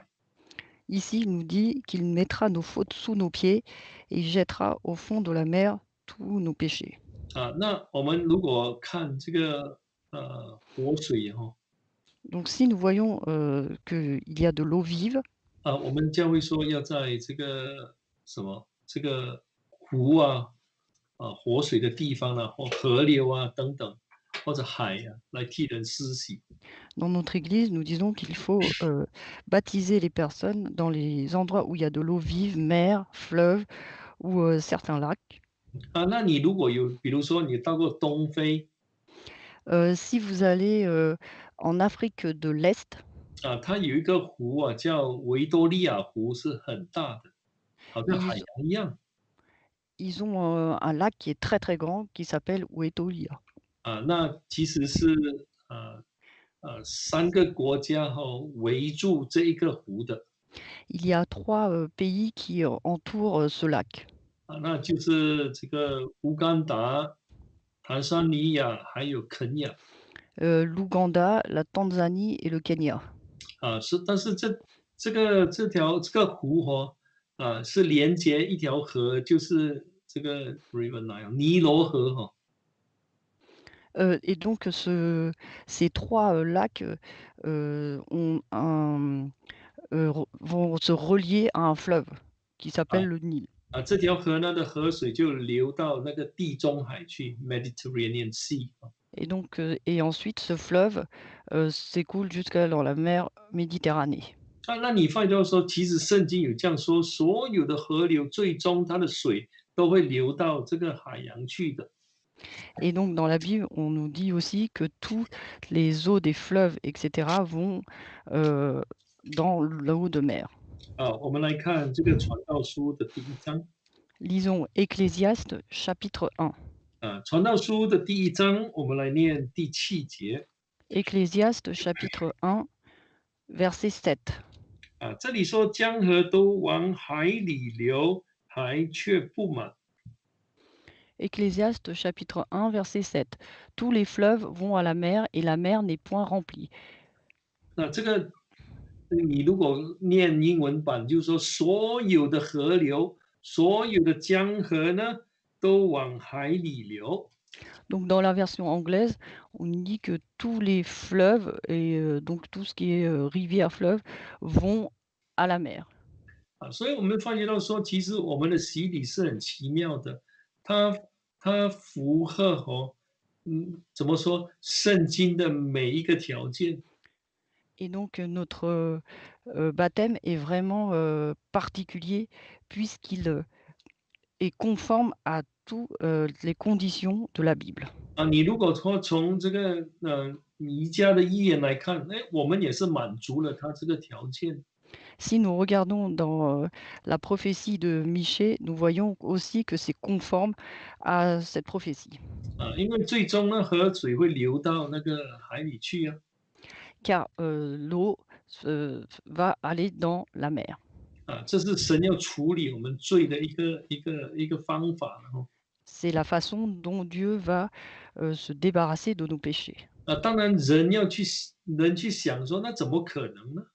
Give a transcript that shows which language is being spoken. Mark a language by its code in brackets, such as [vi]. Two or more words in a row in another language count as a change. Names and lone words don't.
[fr] Ici, il nous dit qu'il mettra nos fautes sous nos pieds et il jettera au fond de la mer tous nos péchés. [zh] 那我们如果看这个活水哈， [fr] Donc si nous voyons qu'il y a de l'eau vive, [zh] 我们教会说要在这个什么这个湖活水的地方或河流等等，或者海来替人施洗。 [fr] dans notre Église, nous disons qu'il faut baptiser les personnes dans les endroits où il y a de l'eau vive, mer, fleuve ou certains lacs. [zh] 那你如果有，比如说你到过东非 [fr] Si vous allez en Afrique de l'Est, [zh] 它有一个湖叫维多利亚湖，是很大的，好像海 [fr] ils, [zh] 洋一样。 [fr] ils ont un lac qui est très très grand qui s'appelle Uetolia. [zh] 那其实是3个国家围住这一个湖的。 [fr] Il y a 3 pays qui entourent ce lac. [zh] 那就是这个乌干达、坦桑尼亚还有肯亚。 [fr] L'Ouganda, la Tanzanie et le Kenya. [zh] 但是这个湖是连接一条河，就是这个 [en] River Nile [zh] 尼罗河 [fr] Et donc ces 3 lacs vont se relier à un fleuve qui s'appelle le Nil. [zh] 这条河呢的河水就流到那个地中海去 [en] Mediterranean Sea [fr] Et donc et ensuite ce fleuve s'écoule jusqu'à dans la mer Méditerranée. [zh] 那你发觉说，其实圣经有这样说，所有的河流最终它的水都会流到这个海洋去的。 [fr] Et donc dans la Bible, on nous dit aussi que toutes les eaux des fleuves, etc., vont dans l'eau de mer. [zh] 我们来看这个传道书的第1章。 [fr] Lisons Ecclésiaste chapitre 1. [zh] 传道书的第1章，我们来念第7节。 [fr] Ecclésiaste chapitre 1, verset 7. [zh] 这里说江河都往海里流，海却不满。 [fr] Ecclésiaste chapitre 1, verset 7. Tous les fleuves vont à la mer et la mer n'est point remplie. [zh] 这个你如果念英文版，就是说所有的河流、所有的江河呢，都往海里流。 [fr] Donc dans la version anglaise, on dit que tous les fleuves et donc tout ce qui est rivière, fleuve vont à la mer. [zh] 所以我们发觉到说，其实我们的洗礼是很奇妙的，它符合怎么说圣经的每一个条件。 [fr] Et donc notre baptême est vraiment particulier puisqu'il est conforme à surtout les conditions de la Bible. [zh] 你如果说从这个弥迦的预言来看，我们也是满足了他这个条件。 [fr] Si nous regardons dans la prophétie de Michée, nous voyons aussi que c'est conforme à cette prophétie. [zh] 因为最终呢，河水会流到那个海里去啊。 [fr] Car l'eau va aller dans la mer. [zh] 这是神要处理我们罪的一个方法了哈。 [fr] C'est la façon dont Dieu va se débarrasser de nos péchés. [zh] 当然人去想说，那怎么可能呢？